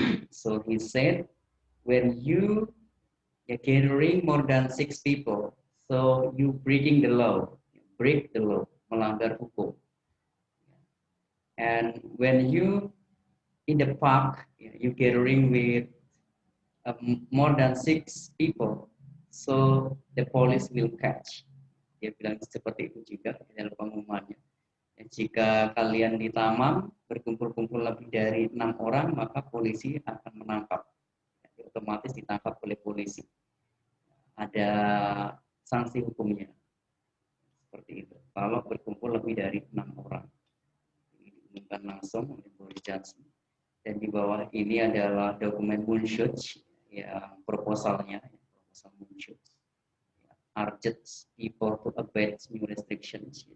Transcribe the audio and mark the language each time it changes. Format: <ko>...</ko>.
<en>So he said, when you are gathering more than 6 people, so you breaking the law, break the law,</en> <id>melanggar hukum.</id> <en>And when you in the park, you gathering with more than 6 people, so the police will catch.</en> <id>Dia bilang seperti itu juga dalam pengumumannya. Jika kalian di taman berkumpul-kumpul lebih dari 6 orang, maka polisi akan menangkap. Otomatis ditangkap oleh polisi. Ada sanksi hukumnya. Seperti itu. Kalau berkumpul lebih dari 6 orang. Ini diumumkan langsung oleh Boris Johnson. Dan di bawah ini adalah dokumen Munchut yang proposalnya, proposal Munchut.</id> <en>Urges people to abide new restrictions.</en>